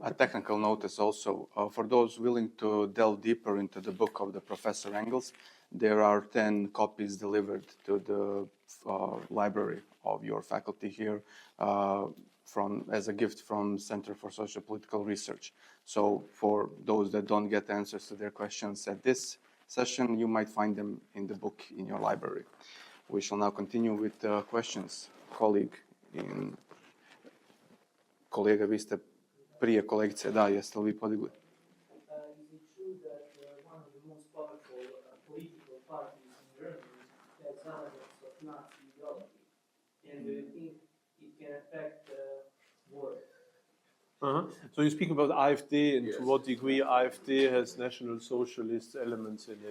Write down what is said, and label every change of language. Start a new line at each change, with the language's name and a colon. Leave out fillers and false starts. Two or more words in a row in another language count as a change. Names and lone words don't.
English: A technical notice also, for those willing to delve deeper into the book of the Professor Engels, there are 10 copies delivered to the library of your faculty here as a gift from Center for Socio-Political Research. So for those that don't get answers to their questions at this session, you might find them in the book in your library. We shall now continue with questions.
Serbian: Kolega, vi ste prije kolegice, da, jeste li vi podigli?
English: Is it true that one of the most powerful political parties in Germany has elements of Nazi ideology? And do you think it can affect the war? So you speak about AfD and Yes. to what degree AfD has National Socialist elements in it.